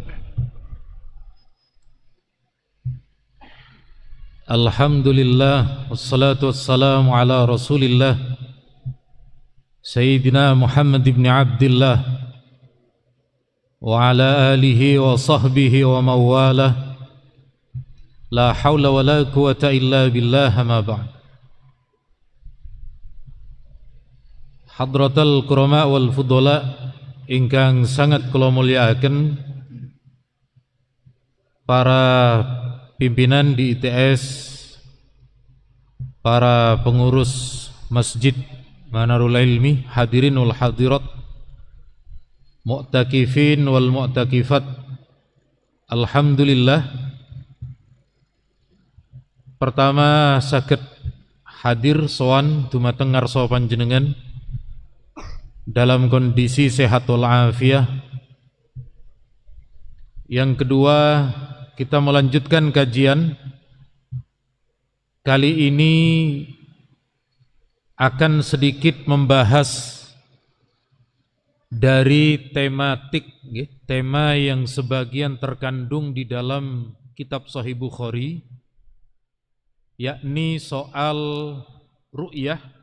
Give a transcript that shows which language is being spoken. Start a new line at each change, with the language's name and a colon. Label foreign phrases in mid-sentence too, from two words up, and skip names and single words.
Arabic: الحمد لله والصلاة والسلام على رسول الله سيدنا محمد بن عبد الله وعلى آله وصحبه ومن والاه. لا حول ولا قوة إلا بالله، أما بعد. حضرات الكرماء والفضلاء
Javanese: ingkang sangat kula mulyakaken,
Indonesian: para pimpinan di ITS, para pengurus Masjid Manarul Ilmi,
Arabic: الحاضرين والحاضرات، المعتكفين والمعتكفات.
Javanese: Alhamdulillah, pertama saged hadir sowan dumateng ngarsa panjenengan
Indonesian: dalam kondisi sehat walafiat. Yang kedua, kita melanjutkan kajian. Kali ini akan sedikit membahas dari tema yang sebagian terkandung di dalam kitab Sahih Bukhari, yakni soal ru'yah.